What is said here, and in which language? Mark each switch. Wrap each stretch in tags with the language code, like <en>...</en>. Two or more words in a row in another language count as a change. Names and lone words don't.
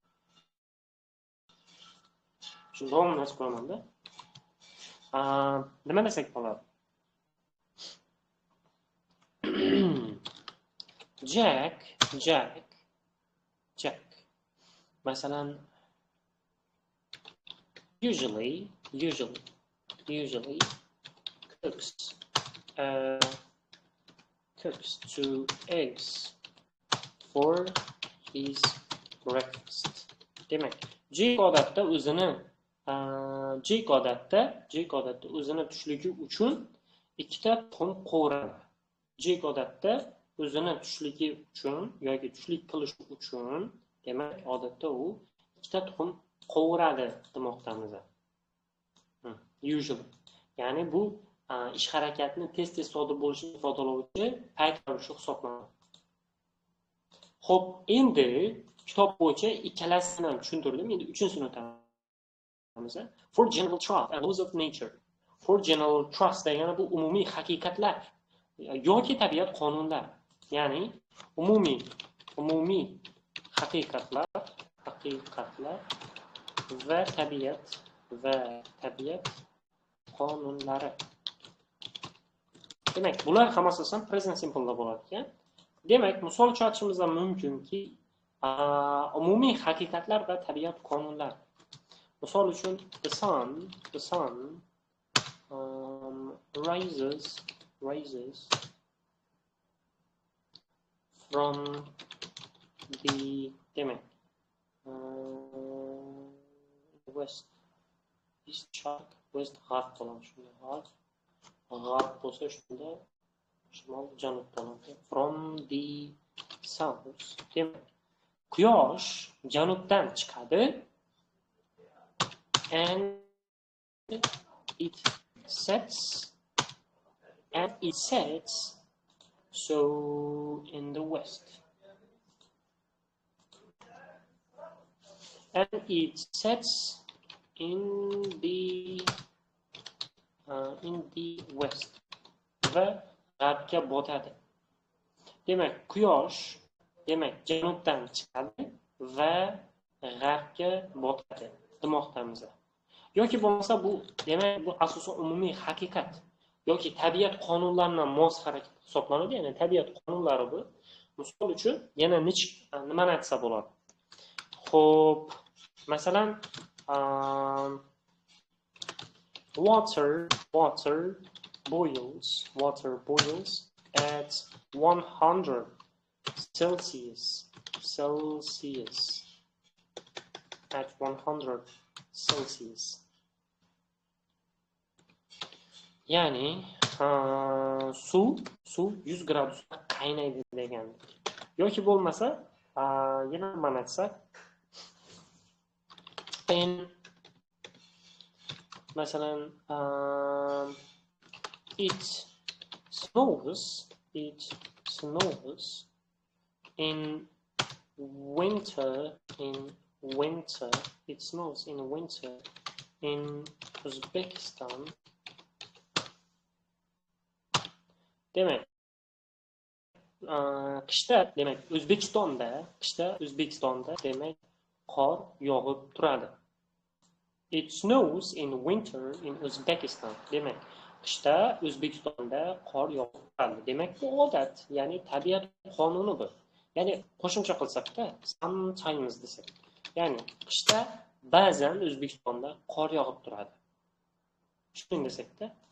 <uz>Shuni davomini yozib qo'yaman-da. Nima desak bo'ladi? Jack. Masalan,</uz> <en>usually cooks 2 eggs for his breakfast.</en> <uz>Demak, Jake odatda o'zini tushligi uchun ikkita tuxum qovuradi. Jake odatda o'zini tushligi uchun yoki tushlik qilish uchun, demak, odatda u ikkita tuxum qovuradi demoqdamiz. Usually. Ya'ni bu ish harakatni tez sodir bo'lishini ifodalovchi payt ravishli hisoblanadi. Xo'p, endi kitob bo'yicha ikkalasini ham tushuntirdim. Endi uchinchisini o'tamiz.</uz> <en>For general truth and laws of nature. For general truth</en> <uz>degani bu umumiy haqiqatlar yoki tabiat qonunlar. Ya'ni umumiy haqiqatlar va tabiat qonunlari. Demak, bular hammasi ham</uz> <en>present simple</en> <uz>da bo'ladi ekan. Demak, misol chiqarishimiz ham mumkinki, umumiy haqiqatlar va tabiat qonunlar. Misol uchun,</uz> <en>the sun rises from the west.</en> <uz>East shark west g'arb bo'ladi, shunday g'arb bo'lsa shunda shimol janub bo'ladi.</uz> <en>From the south.</en> <uz>Demak, quyosh janubdan chiqadi</uz> <en>and it sets so in the west. And it sets in the west</en> <uz>va g'arbga botadi. Demak, quyosh janubdan chiqadi va g'arbga botadi demoqdamiz. Yoki bo'lmasa bu, demak, bu asosan umumiy haqiqat yoki tabiat qonunlaridan mos harakat hisoblanadi. Ya'ni tabiat qonunlari bu. Misol uchun yana nimani aytsa bo'ladi? Xo'p, masalan,</uz> <en>water boils at 100 Celsius. At 100 Celsius.</en> <uz>Ya'ni suv 100 gradusda qaynaydi degan. Yoki bo'lmasa, yana mana aytsak, masalan,</uz> <en>it snows in winter. It snows in winter in Uzbekistan.</en> <uz>Demak, qishda, demak, O'zbekistonda demak, qor yog'ib turadi.</uz> <en>It snows in winter in Uzbekistan.</en> <uz>Demak, qishda O'zbekistonda qor yog'ib turadi. Demak, bu odat, ya'ni tabiat qonuni bu. Ya'ni qo'shimcha qilsak-da, sometimes desak. Ya'ni qishda ba'zan O'zbekistonda qor yog'ib turadi. Shuni desak-da.</uz>